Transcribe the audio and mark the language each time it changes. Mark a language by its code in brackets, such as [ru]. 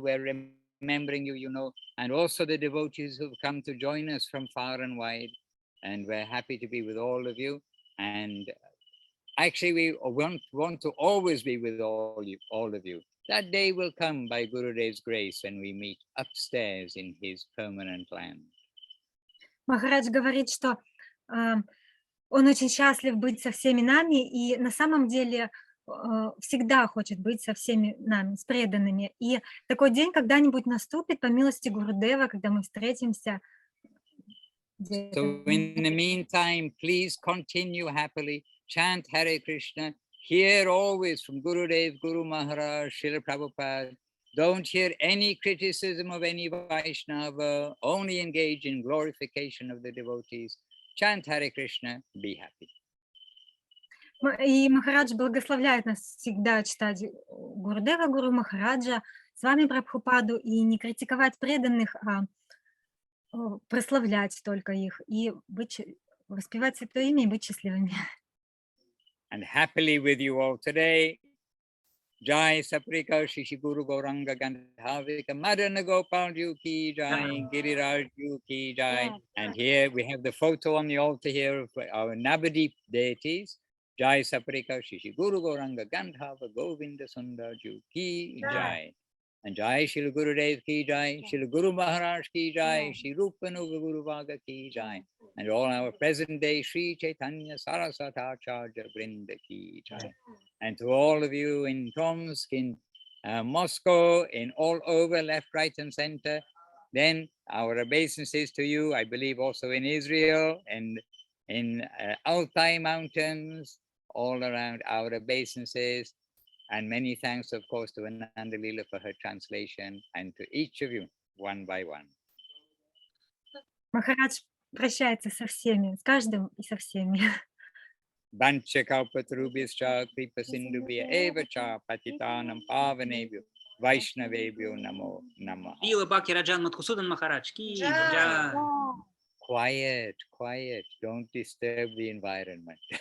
[en] We're remembering you, you know, and also the devotees who've come to join us from far and wide. And we're happy to be with all of you. And actually, we want to always be with all of you. That day will come by Gurudev's grace when we meet upstairs in his permanent land. [ru] Махарадж говорит, что он очень счастлив быть со всеми нами, и на самом деле всегда хочет быть со всеми нами, с преданными. И такой день когда-нибудь наступит, по милости Гурудева, когда мы встретимся. [en] So in the meantime, please continue happily, chant Hare Krishna, hear always from Gurudev, Guru Maharaj, Srila Prabhupada. Don't hear any criticism of any Vaishnava, only engage in glorification of the devotees. Chant Hare Krishna, be happy. [ru] И Махарадж благословляет нас всегда читать Гурудева, Гуру Махараджа, с вами Прабхупаду, и не критиковать преданных, а прославлять только их, и воспевать Святое Имя и быть счастливыми. [en] And happily with you all today. Jai Saprika Shishi Guru Gauranga Gandhavika Madana Gopal Ju Ki Jai, Giriraj Ju Ki Jai. And here we have the photo on the altar here of our Navadip deities. Jai Saprika Shishi Guru Gauranga Gandhava Govinda Sundar Ju Ki Jai. And Jai Shri Gurudev Ki Jai, Shri Guru Maharaj Ki Jai, Shri Rupanuga Guru Vaga Ki Jai. And all our present day Sri Chaitanya Saraswatacharya Vrinda Ki Jai. And to all of you in Tomsk, in Moscow, in all over, left, right, and center, then our obeisances to you, I believe also in Israel and in Altai Mountains, all around our obeisances. And many thanks, of course, to Ananda Leela for her translation, and to each of you, one by one. [ru] Махарадж прощается со всеми, с каждым и со всеми. [sa] Vancha kalpatarubhyascha kripa sindhubhya eva cha patitanam pavanebhyo vaishnavebhyo namo namaha. [ru] Ила Бхакти Раджан Мадхусуданом Махарадж. Джай. [en] Quiet, quiet, don't disturb the environment.